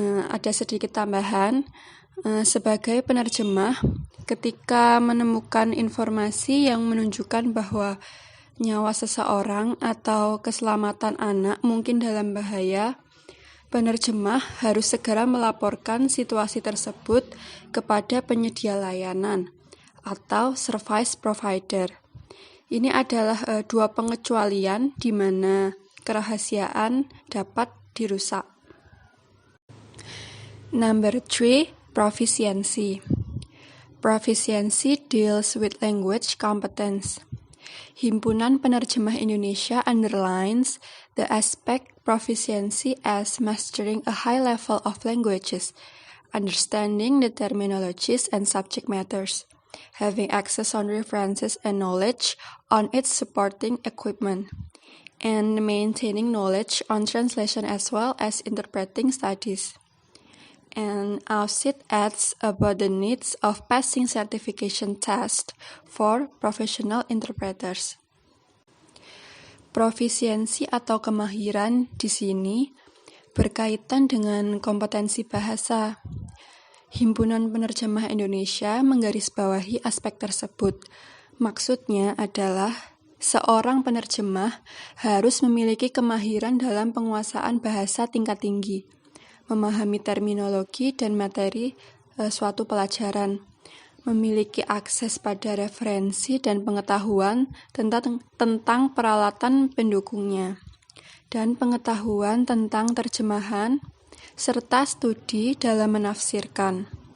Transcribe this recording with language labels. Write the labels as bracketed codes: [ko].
[id] Ada sedikit tambahan, sebagai penerjemah, ketika menemukan informasi yang menunjukkan bahwa nyawa seseorang atau keselamatan anak mungkin dalam bahaya, penerjemah harus segera melaporkan situasi tersebut kepada penyedia layanan atau service provider. Ini adalah dua pengecualian di mana kerahasiaan dapat dirusak. [en] Number 3, proficiency. Proficiency deals with language competence. Himpunan Penerjemah Indonesia underlines the aspect proficiency as mastering a high level of languages, understanding the terminologies and subject matters, having access on references and knowledge on its supporting equipment, and maintaining knowledge on translation as well as interpreting studies. And AUSIT adds about the needs of passing certification test for professional interpreters. [id] Profisiensi atau kemahiran di sini berkaitan dengan kompetensi bahasa. Himpunan Penerjemah Indonesia menggarisbawahi aspek tersebut. Maksudnya adalah seorang penerjemah harus memiliki kemahiran dalam penguasaan bahasa tingkat tinggi, memahami terminologi dan materi suatu pelajaran, memiliki akses pada referensi dan pengetahuan tentang peralatan pendukungnya, dan pengetahuan tentang terjemahan, serta studi dalam menafsirkan.